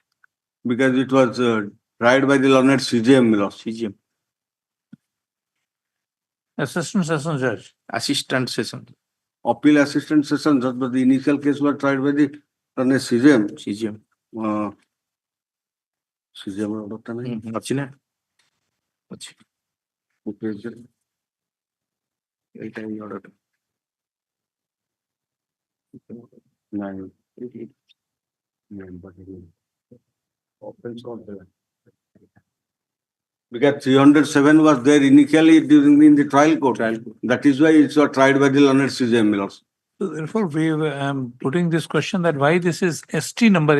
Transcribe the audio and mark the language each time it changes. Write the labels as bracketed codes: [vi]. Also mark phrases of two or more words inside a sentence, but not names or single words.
[en] Because it was tried by the learned CGM. CGM. Assistant Sessions Judge. Assistant Session. Appeal assistant session judge, but the initial case was tried by the learned CGM. CGM. [or] CGM order ଟା ନାହିଁ? ଅଛି ନା? ଅଛି। ଏଇଟା ହିଁ order ଟା। ନାଇଁ। [en] Offense not there. Because 307 was there initially during in the trial court. That is why it was tried by the learned CGM. So therefore, we am putting this question that why this is ST number.